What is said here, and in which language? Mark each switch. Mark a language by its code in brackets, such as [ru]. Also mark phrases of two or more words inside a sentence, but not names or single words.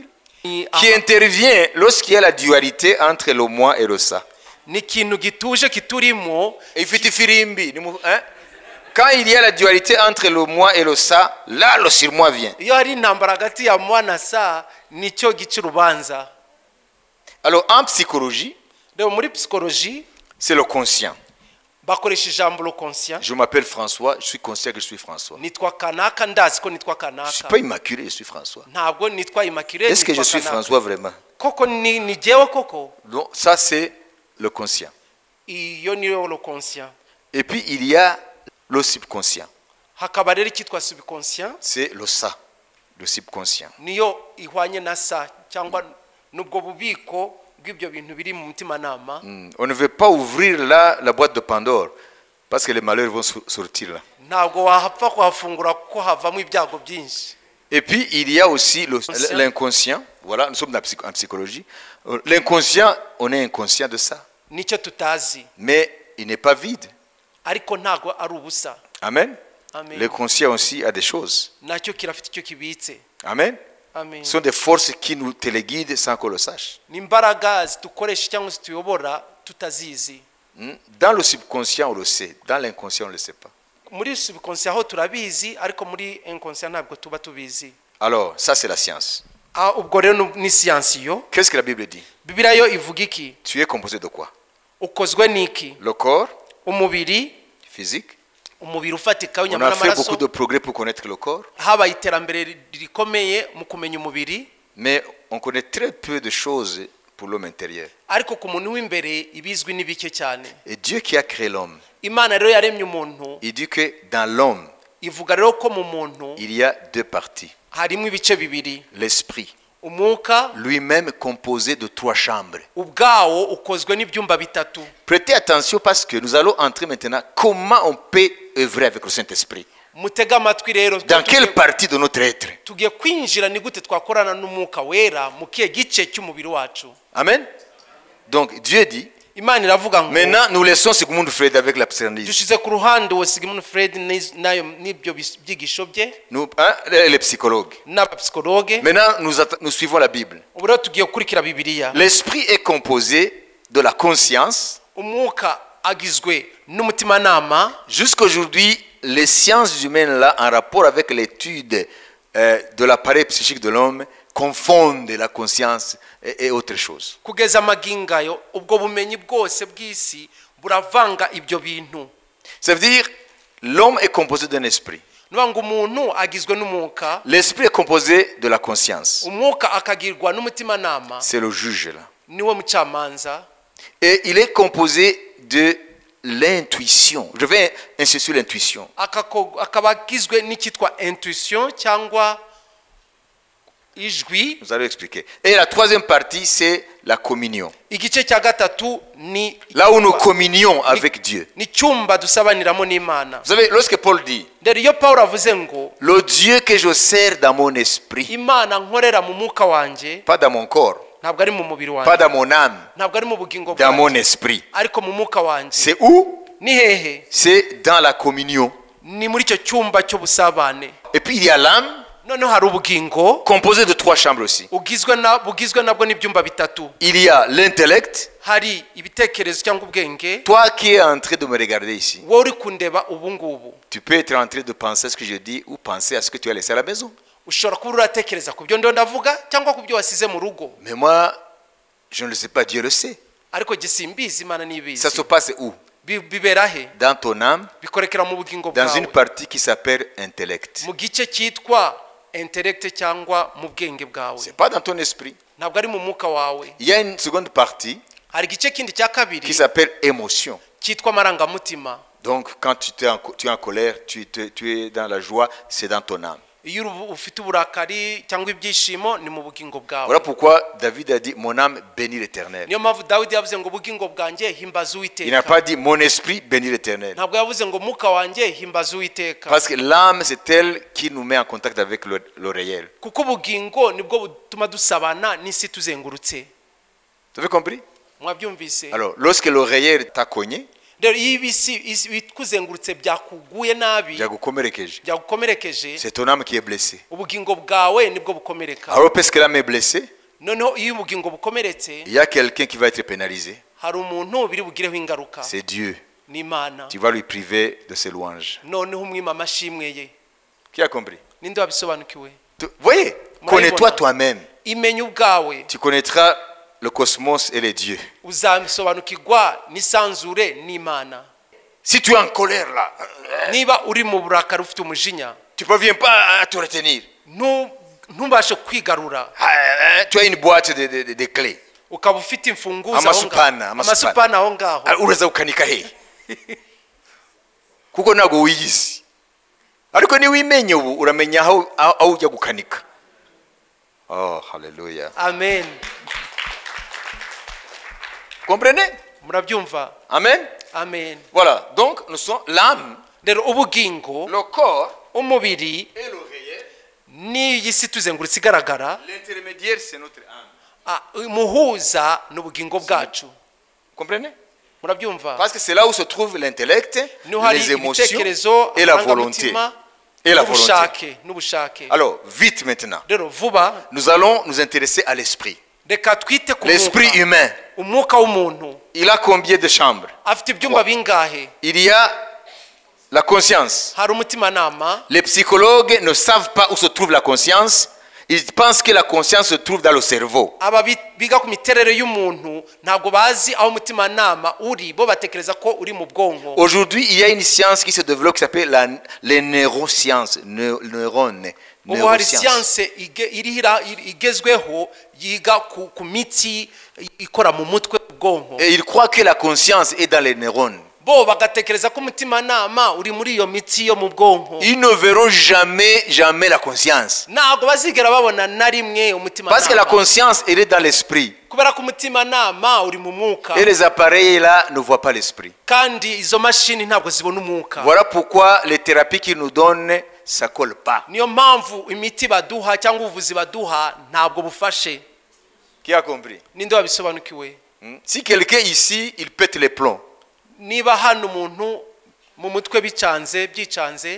[rw] Ni [fr] qui intervient lorsqu'il y a la dualité entre le moi et le ça. [rw] ni ikintu gituje kiturimo. Ifite ifirimbi, [fr] hein? Quand il y a la dualité entre le moi et le ça, là le surmoi vient. [rw] iyo hari intambara hagati ya moi na sa nicyo gica urubanza. [fr] Alors en psychologie, [rw] rero muri psychologie [fr] c'est le conscient. [rw] bakoresha ijambo [fr] le conscient. Je m'appelle François, je suis conscient que je suis François. [rw] nitwa kanaka ndazi ko nitwa [fr] Je ne suis [rw] kanaka. [fr] pas immaculé, je suis François. [rw] ntabwo nitwa Immaculée. [fr] Est-ce que je suis François vraiment? [rw] koko ni jewe koko? [fr] Donc ça c'est le conscient. [rw] iyo niyo [fr] le conscient. Et puis il y a le subconscient. [rw] hakaba rero icyitwa subconscient. [fr] C'est le ça, le subconscient. [rw] niyo ihwanye na sa cyangwa nubwo bubiko bw'ibyo bintu biri mu mutimanama. [fr] On ne veut pas ouvrir là la boîte de Pandore parce que les malheurs vont sortir là. [rw] ntabwo wahapfa kuhafungura kuko havamo ibyago byinshi. [fr] Et puis il y a aussi l'inconscient. Voilà, nous sommes en psychologie. L'inconscient, on est inconscient de ça. [rw] nicyo tutazi [fr] Mais il n'est pas vide. [rw] ariko ntabwo ari ubusa. Amen. Amen. [fr] Le conscient aussi a des choses. [rw] nacyo kirafite icyo kibitse. Amen. Amen. [fr] Ce sont des forces qui nous téléguident sans qu'on le sache. [rw] ni imbaraga zitukoresha cyangwa zituyobora tutazizi. [fr] Dans le subconscient, on le sait. Dans l'inconscient, on ne le sait pas. [rw] muri subconscient ho turabizi ariko muri inconscient ntabwo tuba tubizi. [fr] Alors, ça c'est la science. [rw] ubwo rero ni siyansi yo. [fr] Qu'est-ce que la Bible dit? [rw] bibiliya yo ivuga iki? [fr] Tu es composé de quoi? [rw] ukozwe n'iki? [fr] Le corps [rw] umubiri. [fr] physique. [rw] umubiri ufatika [fr] On [rw] w'inyama [fr] a fait [rw] n'amaraso. [fr] beaucoup de progrès pour connaître le corps, [rw] habaye iterambere rikomeye mu kumenya umubiri. [fr] mais on connaît très peu de choses pour l'homme intérieur. [rw] ariko ku muntu w'imbere ibizwi ni bike cyane. [fr] Et Dieu qui a créé l'homme, [rw] imana rero yaremye umuntu. [fr] il dit que dans l'homme, [rw] ivuga rero ko mu muntu [fr] il y a deux parties. [rw] harimo ibice bibiri. [fr] L'esprit, [rw] umwuka [fr] lui-même composé de 3 chambres. [rw] ubwawo ukozwe n'ibyumba bitatu. [fr] Prêtez attention parce que nous allons entrer maintenant comment on peut œuvrer avec le Saint-Esprit. [rw] mutega amatwi rero. [fr] Dans quelle partie de notre être? [rw] tugiye kwinjira ni gute twakorana n'umwuka wera mu kihe gice cy'umubiri wacu. [fr] Amen. Donc Dieu dit, [rw] imana iravuga ngo [fr] maintenant nous laissons Sigmund Freud avec la psychanalyse. [rw] dushize ku ruhande uwo Sigmund Freud nayo n'ibyo byigisho bye [fr] Nous, hein, les psychologues. [rw] n'abapsikologe. [fr] Maintenant nous suivons la Bible. [rw] ubu rero tugiye gukurikira bibiliya. [fr] L'esprit est composé de la conscience. [rw] umwuka agizwe n'umutimanama. [fr] Jusqu'aujourd'hui, les sciences humaines là, en rapport avec l'étude de l'appareil psychique de l'homme, confondent la conscience et autre chose. [rw] kugeza amagingayo ubwo bumenyi bwose bw'isi buravanga ibyo bintu. [fr] Ça veut dire l'homme est composé d'un esprit. [rw] nuvuga ngo umuntu agizwe n'umwuka. [fr] L'esprit est composé de la conscience. [rw] umwuka akagirwa n'umutimanama. [fr] C'est le juge là. [rw] niwe mucamanza. [fr] Et il est composé de l'intuition. Je vais insister sur l'intuition. [rw] akaba agizwe n'icyitwa intuition cyangwa ijwi. [fr] Nous allons expliquer. Et la troisième partie, c'est la communion. [rw] igice cya gatatu ni [fr] Là où nous communions avec Dieu. [rw] ni cyumba dusabaniramo n'Imana. [fr] Vous savez, lorsque Paul dit, [rw] rero iyo Pawulo avuze ngo [fr] le Dieu que je sers dans mon esprit, [rw] imana nkorera mu mwuka wanjye, [fr] pas dans mon corps, [rw] ntabwo ari mu mubiri [fr] pas [rw] wanjye, [fr] dans mon âme, [rw] ntabwo ari mu bugingo [fr] dans mon [rw] bwanjye, [fr] esprit. [rw] ariko mu mwuka wanjye. [fr] C'est où? [rw] ni hehe? [fr] C'est dans la communion. [rw] ni muri icyo cyumba cy'ubusabane. [fr] Et puis il y a l'âme, [rw] noneho hari ubugingo [fr] composée de 3 chambres aussi. [rw] bugizwe nabwo n'ibyumba bitatu. [fr] Il y a l'intellect. [rw] hari ibitekerezo cyangwa ubwenge. [fr] Toi qui es en train de me regarder ici, [rw] wowe uri kundeba ubu ngubu, [fr] tu peux être en train de penser à ce que je dis ou penser à ce que tu as laissé à la maison. [rw] ushobora kuba uratekereza ku byo ndo ndavuga cyangwa ku byo wasize mu rugo. [fr] Mais moi, je ne le sais pas, Dieu le sait. [rw] ariko gisimbizi imana nibizi. [fr] Ça se passe où? [rw] bibera he? [fr] Dans ton âme, [rw] bikorekera mu bugingo [fr] dans une [rw] bwawe, [fr] partie qui s'appelle intellect. [rw] mu gice cyitwa intellect cyangwa mu bwenge bwawe, [fr] c'est pas dans ton esprit. [rw] ntabwo ari mu mwuka wawe. [fr] Il y a une seconde partie [rw] Hari igice kindi cya [fr] qui [rw] kabiri [fr] s'appelle émotion. [rw] cyitwa amarangamutima. [fr] Donc quand tu es en colère, tu es dans la joie, c'est dans ton âme. [rw] Iyo ufite uburakari cyangwa ibyishimo ni mu bugingo bwawe. [fr] Voilà pourquoi David a dit mon âme bénit l'Éternel. [rw] Niyo mpamvu Dawidi yavuze ngo ubugingo bwanjye himbaza [fr] Il n'a [rw] Uwiteka. [fr] pas dit mon esprit bénit l'Éternel. [rw] Ntabwo yavuze ngo mwuka wanjye himbaza Uwiteka. [fr] Parce que l'âme, c'est elle qui nous met en contact avec le réel. [rw] Kuko ubugingo nibwo butuma dusabana n'isi tuzengurutse. [fr] Tu avez compris? [rw] Mwabyumvise? [fr] Alors, lorsque le réel t'a cogné, [rw] Rero iyo ibisi kuzengurutse byakuguye nabi, byagukomerekeje, [fr] c'est ton âme qui est blessée. [rw] ubugingo bwawe nibwo bukomereka. [fr] Alors, parce que l'âme est blessée, [rw] Noneho iyo ubugingo bukomeretse, [fr] il y a quelqu'un qui va être pénalisé. [rw] hari umuntu biri bugireho ingaruka. [fr] C'est Dieu. [rw] Ni Imana. [fr] Tu vas lui priver de ses louanges. [rw] Noneho umwima amashimwe ye. [fr] Qui a compris? [rw] Ninde wabisobanukiwe? [fr] Voyez, connais-toi toi-même. [rw] Imenye ubwawe. [fr] Tu connaîtras le cosmos et les dieux. [rw] Uzabisobanukirwa n'isanzure n'Imana. [fr] Si tu es en colère là, [rw] Niba uri mu burakari ufite umujinya, [fr] tu ne parviens pas à te retenir. [rw] ntubashe kwigarura. [fr] Tu as une boîte de clés. [rw] Ukaba ufite imfunguzo amasupana aho ngaho. Uraza ukanika he? Kuko ntago wiyizi. Ariko ni wimenye ubu uramenya aho ujya gukanika. Oh, hallelujah. Amen. [fr] Comprenez? [rw] Murabyumva? Amen. Amen. [fr] Voilà, donc nous sommes l'âme, [rw] Rero ubugingo, [fr] le corps [rw] umubiri [fr] et le réel. [rw] n'iyi si tuzengurutse igaragara, [fr] L'intermédiaire c'est notre âme. [rw] Muhuza n'ubugingo bwacu. [fr] Comprenez? [rw] Murabyumva? [fr] Parce que c'est là où se trouve l'intellect, les émotions et la volonté. Et la volonté. Alors, vite maintenant. [rw] Rero vuba, [fr] Nous allons nous intéresser à l'esprit. [rw] reka twite ku [fr] L'esprit humain. [rw] umwuka w'umuntu. [fr] Il a combien de chambres? [rw] Afite ibyumba bingahe? [fr] Il y a la conscience. [rw] Hari umutimanama. [fr] Les psychologues ne savent pas où se trouve la conscience. Ils pensent que la conscience se trouve dans le cerveau. [rw] Aba biga ku miterere y'umuntu ntabwo bazi aho umutimanama uri, bo batekereza ko uri mu bwonko. [fr] Aujourd'hui, il y a une science qui se développe qui s'appelle les neurosciences. Neurones. [rw] Ubu hari siyanse igezweho yiga ku mitsi ikora mu mutwe bwonko. [fr] Et ils croient que la conscience est dans les neurones. [rw] Bo bagatekereza ko umutimanama uri muri iyo mitsi yo mu bwonko. [fr] Ils ne verront jamais la conscience. [rw] Ntabwo bazigera babona na rimwe umutimanama. [fr] Parce que la conscience elle est dans l'esprit. [rw] Kubera ko umutimanama uri mu mwuka. [fr] Et les appareils là ne voient pas l'esprit. [rw] Kandi izo mashini ntabwo zibona umwuka. [fr] Voilà pourquoi les thérapies qu'ils nous donnent ça colle pas. [rw] Niyo mpamvu imiti baduha cyangwa ubuvuzi baduha ntabwo bufashe. [fr] Qui a compris? [rw] Ninde wabisobanukiwe? [fr] Si quelqu'un ici il pète les plombs. [rw] Niba hano umuntu mu mutwe byicanze,